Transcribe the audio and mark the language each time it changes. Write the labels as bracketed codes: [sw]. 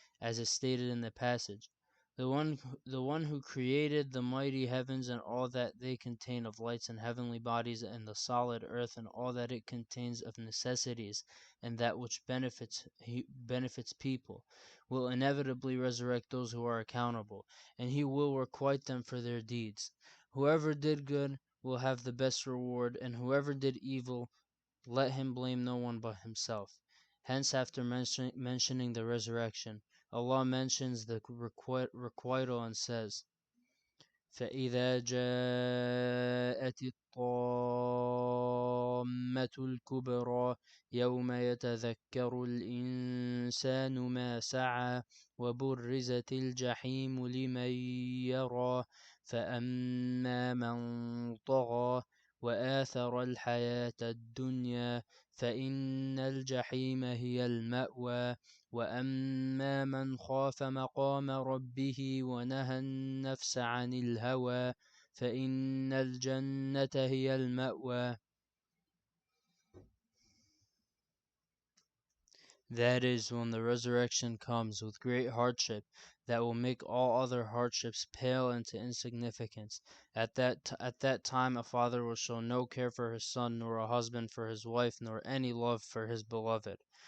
[en] as is stated in the passage. The one who created the mighty heavens and all that they contain of lights and heavenly bodies, and the solid earth and all that it contains of necessities, and that which benefits people, will inevitably resurrect those who are accountable, and he will requite them for their deeds. Whoever did good will have the best reward, and whoever did evil, let him blame no one but himself. Hence, after mentioning the resurrection, Allah mentions the requital and says, [ar] فإذا جاءت الطامة الكبرى يوم يتذكر الإنسان ما سعى وبرزت الجحيم لمن يرى فأما من طغى وآثر الحياة الدنيا فإن الجحيم هي المأوى وأما من خاف مقام ربه ونهى النفس عن الهوى فإن الجنة هي المأوى. [en] That is, when the resurrection comes with great hardship that will make all other hardships pale into insignificance. At that time a father will show no care for his son, nor a husband for his wife, nor any love for his beloved.